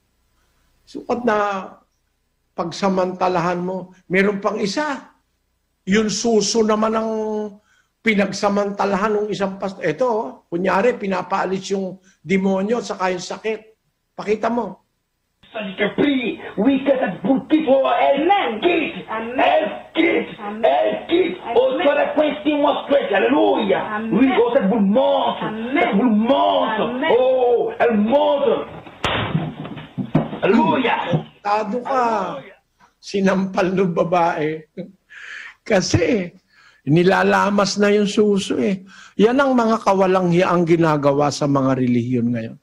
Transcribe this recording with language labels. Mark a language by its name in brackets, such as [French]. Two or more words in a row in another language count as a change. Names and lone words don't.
[Filipino] Sukat na pagsamantalahan mo, meron pang isa. Yung suso naman ng pinagsamantalahan ng isang pastor. Ito, kunyari, pinapaalis yung demonyo at saka yung sakit. Pakita mo. Salite free, weakest and brutito, Amen. O sua questi mostri, alleluia. Amen. We go sa bulmoso, Amen. Amen. oh, el moto. Alleluia. Tado ka. Sinampal ng babae. Kasi, nilalamas na yung suso eh. Yan ang mga kawalang hiyaang ginagawa sa mga relihiyon ngayon.